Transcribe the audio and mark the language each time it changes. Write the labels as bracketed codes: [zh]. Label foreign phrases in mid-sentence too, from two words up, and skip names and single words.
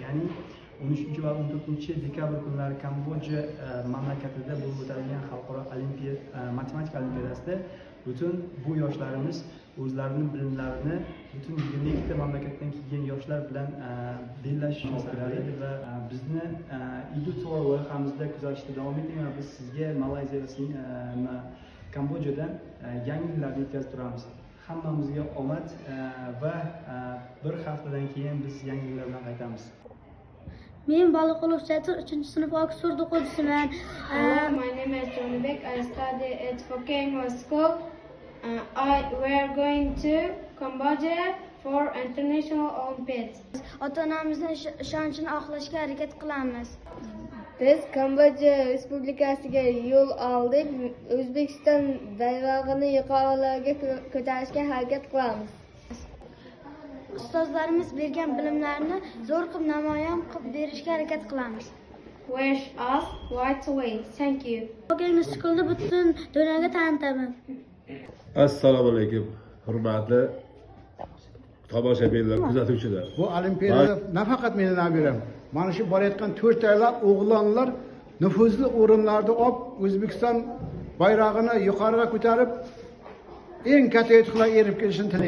[uz] Ya'ni 13 va 14 dekabr kunlari Kamboja mamlakatida bo'lib o'tadigan xalqaro matematika olimpiadasida butun bu yoshlarimiz o'zlarining bilimlarini butun 22 ta mamlakatdan kelgan yoshlar bilan bellashish istagida va bizni Edu-Tour loyihamizda kuzatishda davom eting va biz sizga Malayziya va Kambojadan yangiliklarni yetkazib turamiz. Hammamizga omad va bir haftadan keyin biz yangiliklar bilan qaytamiz. Men Baliqulov Chatur 3-sinf Oxford o'quvchisiman. [en] Hello, my name is Jonibek. I study at Poke English School. We are going to Cambodia for International Olympiads. [uz] Ota-onamizning ishonchini oqlashga harakat qilamiz. Biz Kamboja Respublikasiga yo'l oldik. O'zbekiston bayrog'ini yuqorilarga ko'tarishga harakat qilamiz. Ustozlarimiz bergan bilimlarni zo'r qilib namoyon qilib berishga harakat qilamiz. [en] Wish us right away. Thank you. [uz] Poke English School'da butun dunyoga tanitaman. Assalomu alaykum, hurmatli tomoshabinlar, kuzatuvchilar. Bu olimpiadada nafaqat meni nabiram, mana shu borayotgan 4 aylar o'g'lonlar nufuzli o'rinlarda olib O'zbekiston bayrog'ini yuqoriga ko'tarib eng katta yutuqlarga erib kelishini tilayman.